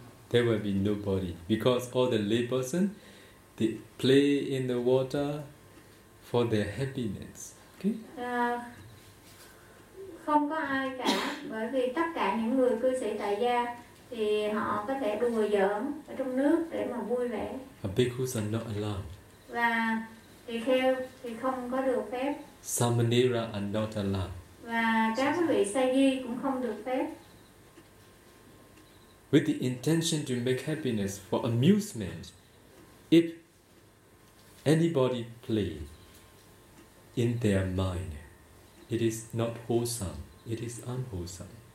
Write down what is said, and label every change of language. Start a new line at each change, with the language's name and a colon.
English: There will be nobody, because all the layperson, they play in the water for their happiness. Okay?
Vietnamese: Không có ai cả, bởi vì tất cả những người cư sĩ tại gia thì họ có thể đùa giỡn ở trong nước để mà vui vẻ.
English: A bhikkhus are not allowed.
Vietnamese: Và tỳ kheo thì không có được phép.
English: Samanera are not allowed.
Vietnamese: Và các quý vị sa di cũng không được phép.
English: With the intention to make happiness for amusement, if anybody play in their mind, it is not wholesome, it is unwholesome.